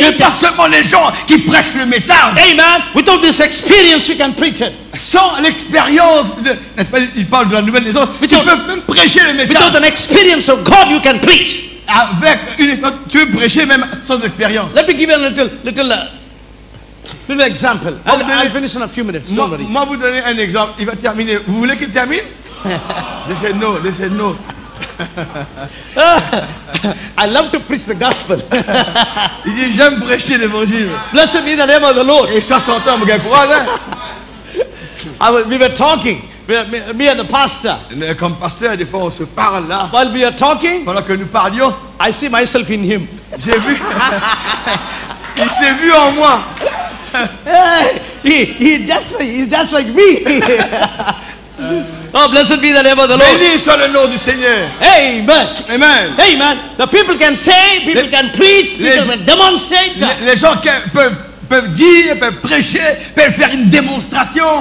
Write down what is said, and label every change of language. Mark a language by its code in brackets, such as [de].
[fr] C'est pas seulement les gens qui prêchent le message. [en] Amen. Without this experience, you can preach it. [fr] Sans l'expérience, n'est-ce pas, il parle de la nouvelle naissance, tu peux même prêcher le message. [en] Without an experience of God, you can preach. [fr] Avec tu peux prêcher même sans expérience. [en] Let me give you a little example. I'll finish in a few minutes. Don't worry. [fr] Moi vous donner un exemple. Il va terminer. Vous voulez qu'il termine? [en] They said no. They said no. I love to preach the gospel. [fr] Il dit j'aime prêcher l'évangile. [en] Blessed be the name of the Lord. [fr] Et ça s'entend, mon gars, courage, hein? [en] We were talking, me and the pastor. [fr] Comme pasteur, des fois on se parle là. [en] While we are talking, [fr] Pendant que nous parlions, [en] I see myself in him. [fr] j'ai vu. Il s'est vu en moi. [en] He's just like me. Oh, blessed be the name of the Lord. [fr] Béni soit le nom du Seigneur. [en] Amen. Amen. Amen. The people can say, people can preach, people can demonstrate. [fr] Les gens peuvent dire, peuvent prêcher, peuvent faire une démonstration.